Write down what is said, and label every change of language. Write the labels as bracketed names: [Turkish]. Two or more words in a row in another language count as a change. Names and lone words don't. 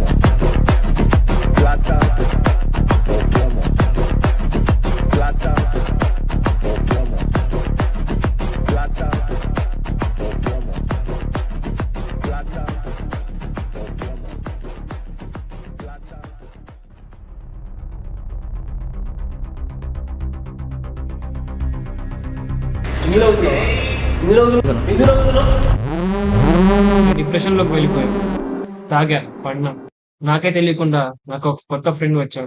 [Spanish] Plata o plomo. Plata o plomo. Plata o plomo. Plata o plomo. Plata. [Telugu] డిప్రెషన్లోకి వెళ్ళిపోయాను. తాగా, పడినా. నాకే తెలియకుండా నాకు ఒక కొత్త ఫ్రెండ్ వచ్చాడు.